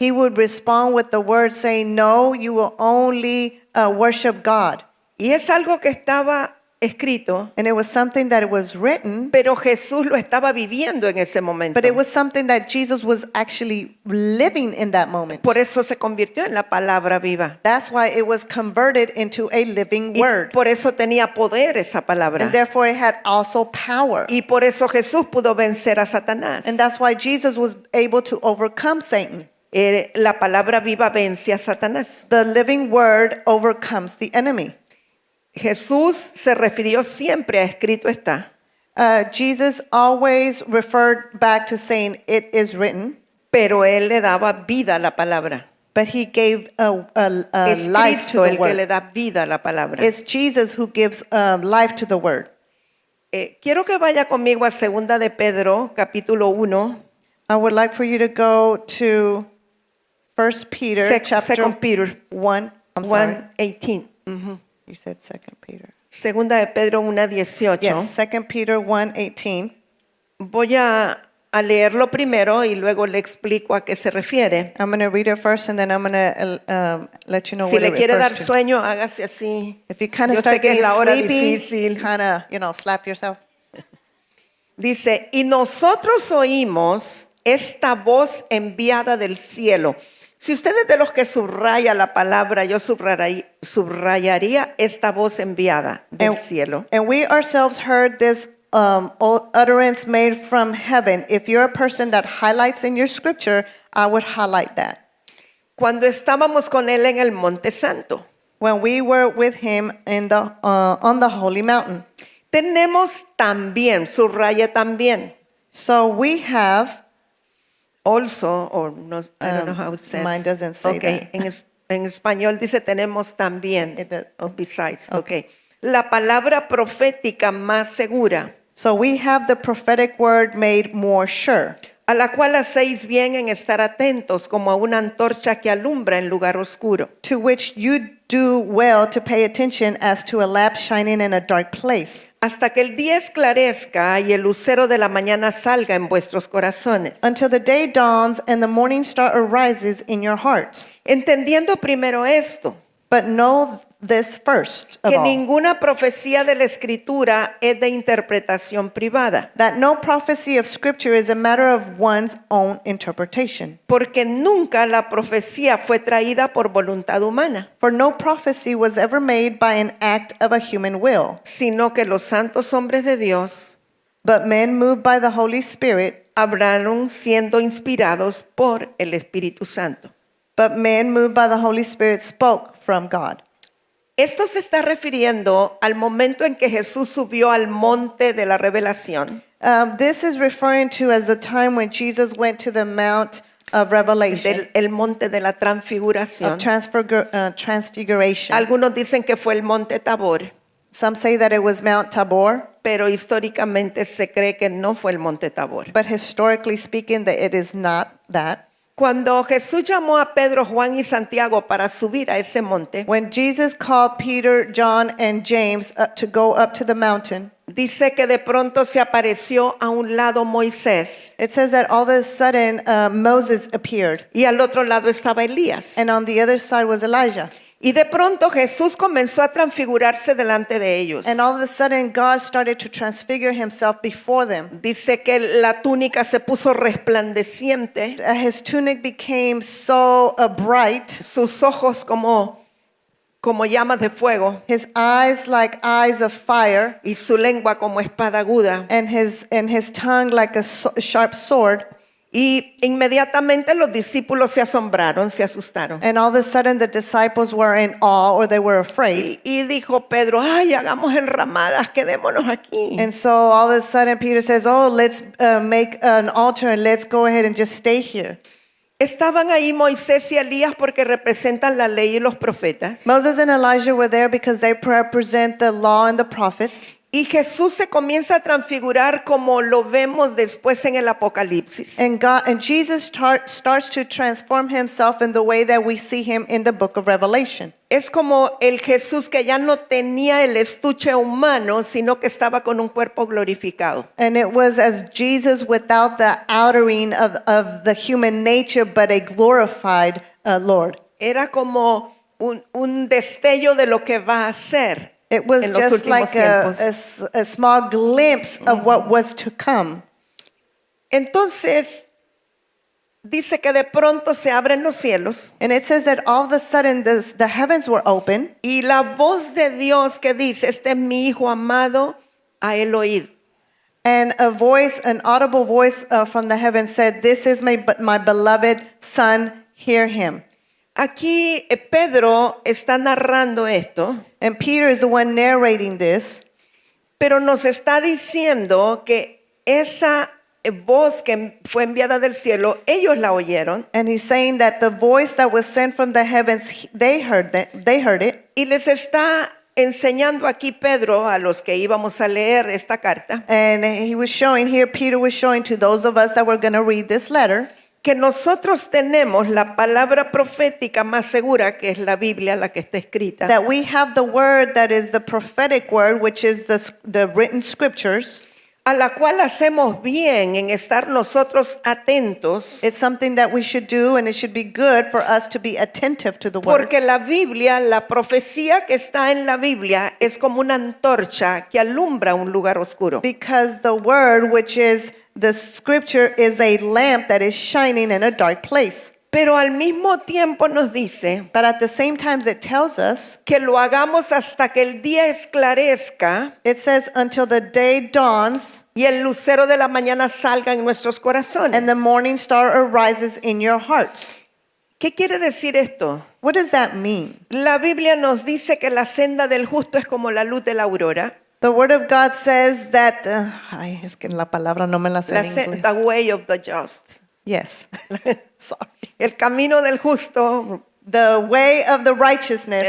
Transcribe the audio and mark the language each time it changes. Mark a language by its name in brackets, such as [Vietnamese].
[English] He would respond with the word saying, no, you will only worship God. [Spanish] Y es algo que estaba escrito, [English] And it was something that was written, [Spanish] pero Jesús lo estaba viviendo en ese momento. [English] but it was something that Jesus was actually living in that moment. [Spanish] Por eso se convirtió en la palabra viva. [English] That's why it was converted into a living [Spanish] Y [English] word. [Spanish] por eso tenía poder esa palabra. [English] And therefore it had also power. [Spanish] Y por eso Jesús pudo vencer a Satanás. [English] And that's why Jesus was able to overcome Satan. [Spanish] La palabra viva vence a Satanás. [English] The living word overcomes the enemy. [Spanish] Jesús se refirió siempre a escrito está. [English] Jesus always referred back to saying, it is written, [Spanish] Pero él le daba vida a la palabra. [English] but he gave a [Spanish] Es [English] life to [Spanish] Cristo [English] the [Spanish] el que le [English] word. [Spanish] da vida a la palabra. [English] It's Jesus who gives life to the word. [Spanish] Quiero que vaya conmigo a 2 de Pedro, capítulo 1. [English] I would like for you to go to 1 Peter chapter 2 Peter 1. I'm sorry. 1:18. Ujú. You said 2 Peter. [Spanish] 2 de Pedro 1:18. [English] Yes, 2 Peter 1:18. [Spanish] Voy a a leerlo primero y luego le explico a qué se refiere. [English] I'm going to read it first, and then I'm going to let you know [Spanish] Si [English] what [Spanish] le [English] it [Spanish] quiere dar [English] refers to. [Spanish] sueño, hágase así. [English] If you kind of [Spanish] Yo [English] start [Spanish] sé que es [English] getting [Spanish] la hora [English] sleepy, [Spanish] difícil. [English] kind of, slap yourself. [Spanish] Dice, y nosotros oímos esta voz enviada del cielo. Si usted es de los que subraya la palabra, yo subrayaría esta voz enviada del cielo. [English] And we ourselves heard this utterance made from heaven. If you're a person that highlights in your scripture, I would highlight that. [Spanish] Cuando estábamos con él en el Monte Santo. [English] When we were with him in on the holy mountain. [Spanish] Tenemos también, subraya también. [English] So we have, Also, or no, I don't know how it says. mine doesn't say okay. that. [Spanish] En español dice tenemos también. [English] It does. O besides. Okay. [Spanish] La palabra profética más segura, [English] so we have the prophetic word made more sure, [Spanish] a la cual hacéis bien en estar atentos como a una antorcha que alumbra en lugar oscuro, [English] to which you do well to pay attention as to a lamp shining in a dark place, [Spanish] hasta que el día esclarezca y el lucero de la mañana salga en vuestros corazones. [English] until the day dawns and the morning star arises in your hearts. [Spanish] Entendiendo primero esto, [English] But know this first of [Spanish] que [English] all, [Spanish] ninguna profecía de la Escritura es de interpretación privada, [English] that no prophecy of Scripture is a matter of one's own interpretation. [Spanish] porque nunca la profecía fue traída por voluntad humana, [English] For no prophecy was ever made by an act of a human will, [Spanish] sino que los santos hombres de Dios [English] but men moved by the Holy Spirit, [Spanish] hablaron siendo inspirados por el Espíritu Santo. [English] but men moved by the Holy Spirit spoke from God. [Spanish] Esto se está refiriendo al momento en que Jesús subió al monte de la revelación, [English] This is referring to as the time when Jesus went to the Mount of Revelation, [Spanish] el monte de la transfiguración. [English] of Transfiguration. [Spanish] Algunos dicen que fue el monte Tabor, [English] Some say that it was Mount Tabor, [Spanish] pero históricamente se cree que no fue el monte Tabor. [English] but historically speaking, that it is not that. [Spanish] Cuando Jesús llamó a Pedro, Juan y Santiago para subir a ese monte, [English] When Jesus called Peter, John, and James to go up to the mountain, [Spanish] dice que de pronto se apareció a un lado Moisés [English] it says that all of a sudden Moses appeared, [Spanish] y al otro lado estaba Elías. [English] and on the other side was Elijah. [Spanish] Y de pronto Jesús comenzó a transfigurarse delante de ellos. [English] And all of a sudden, God started to transfigure himself before them. [Spanish] Dice que la túnica se puso resplandeciente, [English] His tunic became so bright, [Spanish] sus ojos como llamas de fuego [English] his eyes like eyes of fire, [Spanish] y su lengua como espada aguda. [English] and his tongue like a sharp sword. [Spanish] Y inmediatamente los discípulos se asombraron, se asustaron. [English] And all of a sudden, the disciples were in awe, or they were afraid. [Spanish] Y dijo Pedro, ay, hagamos enramadas, quedémonos aquí. [English] And so all of a sudden, Peter says, "Oh, let's make an altar and let's go ahead and just stay here." [Spanish] Estaban ahí Moisés y Elías porque representan la ley y los profetas. [English] Moses and Elijah were there because they represent the law and the prophets. [Spanish] Y Jesús se comienza a transfigurar como lo vemos después en el Apocalipsis. [English] And Jesus starts to transform himself in the way that we see him in the book of Revelation. [Spanish] Es como el Jesús que ya no tenía el estuche humano, sino que estaba con un cuerpo glorificado. [English] And it was as Jesus without the outering of the human nature, but a glorified Lord. [Spanish] Era como un destello de lo que va a ser. [English] It was [Spanish] en los [English] just [Spanish] últimos [English] like a small glimpse of what was to come. [Spanish] Entonces, dice que de pronto se abren los cielos [English] And it says that all of a sudden the heavens were open, [Spanish] y la voz de Dios que dice, este es mi hijo amado, a él oíd. [English] and a voice, an audible voice from the heavens said, "This is my beloved son, hear him." [Spanish] Aquí Pedro está narrando esto, [English] And Peter is the one narrating this, [Spanish] pero nos está diciendo que esa voz que fue enviada del cielo, ellos la oyeron [English] and he's saying that the voice that was sent from the heavens, they heard it. [Spanish] y les está enseñando aquí Pedro a los que íbamos a leer esta carta [English] And he was showing here, Peter was showing to those of us that were going to read this letter, [Spanish] que nosotros tenemos la palabra profética más segura, que es la Biblia, la que está escrita, [English] that we have the word that is the prophetic word, which is the written scriptures, [Spanish] a la cual hacemos bien en estar nosotros atentos, [English] It's something that we should do, and it should be good for us to be attentive to the word. [Spanish] porque la Biblia, la profecía que está en la Biblia es como una antorcha que alumbra un lugar oscuro. [English] Because the word, which is the scripture, is a lamp that is shining in a dark place. [Spanish] Pero al mismo tiempo nos dice [English] But at the same time, it tells us, [Spanish] que lo hagamos hasta que el día esclarezca [English] it says, until the day dawns [Spanish] y el lucero de la mañana salga en nuestros corazones. [English] and the morning star arises in your hearts. [Spanish] ¿Qué quiere decir esto? [English] What does that mean? [Spanish] La Biblia nos dice que la senda del justo es como la luz de la aurora. [English] The word of God says that, [Spanish] ay, es que la palabra no me la sé La en inglés. [English] the way of the just. Yes. Sorry. [Spanish] El camino del justo. [English] The way of the righteousness